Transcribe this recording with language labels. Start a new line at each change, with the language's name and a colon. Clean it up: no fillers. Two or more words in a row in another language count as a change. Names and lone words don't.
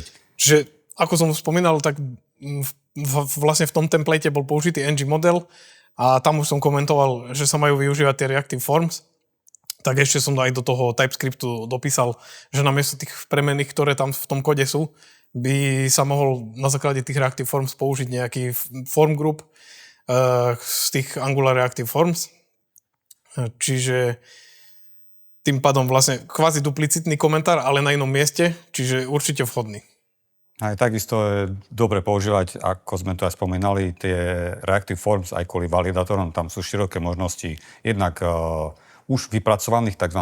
Slovak: Čiže, ako som spomínal, tak vlastne v tom template bol použitý ng model a tam už som komentoval, že sa majú využívať tie
English: reactive forms.
Slovak: Tak ešte som aj do toho TypeScriptu dopísal, že namiesto tých premenných, ktoré tam v tom kode sú, by sa mohol na základe tých
English: reactive forms
Slovak: použiť nejaký
English: form group
Slovak: z tých
English: Angular reactive forms.
Slovak: Čiže tým pádom vlastne kvázi duplicitný komentár, ale na inom mieste, čiže určite vhodný. Aj takisto je dobre používať, ako sme to aj spomínali, tie
English: reactive forms
Slovak: aj kvôli validátorom. Tam sú široké možnosti jednak už vypracovaných tzv.